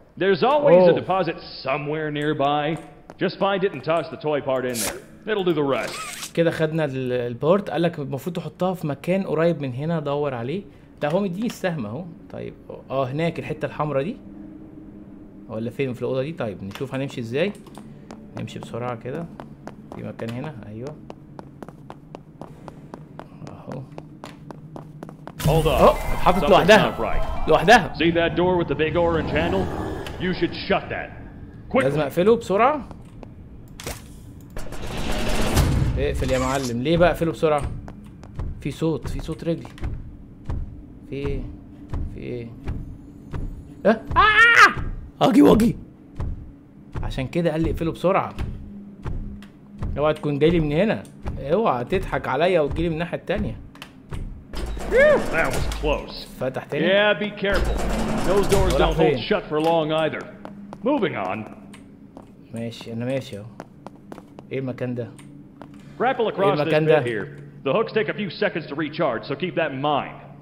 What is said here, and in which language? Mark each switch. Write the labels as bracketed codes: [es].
[en] There's always a deposit somewhere nearby. Just find it and toss the toy part in there. It'll do the rest. [ar] كده خدنا البورت. قال لك المفروض تحطها في مكان قريب من هنا، دور عليه. ده هو مديني السهم اهو. طيب هناك الحتة الحمراء دي ولا فين في الأوضة دي؟ طيب نشوف هنمشي ازاي. نمشي بسرعة كده. في مكان هنا. ايوه اهو. اتحطت لوحدها. [en] See that door with the big orange handle? You should shut that. Quickly. [ar] لازم اقفله بسرعة. اقفل يا معلم. ليه بقى اقفله بسرعة؟ في صوت رجل. في ايه؟ واجي. عشان كده قال لي اقفله بسرعة. اوعى تكون جاي لي من هنا. اوعى تضحك عليا وتجيلي من الناحية التانية. [en] That was close. [ar] فتح تاني. [en] Yeah, be careful. Those doors don't hold shut for long either. Moving on. [ar] ماشي انا ماشي اهو. ايه المكان ده؟ [en] Grapple across this bit here. The hooks take a few seconds to recharge, so keep that in mind.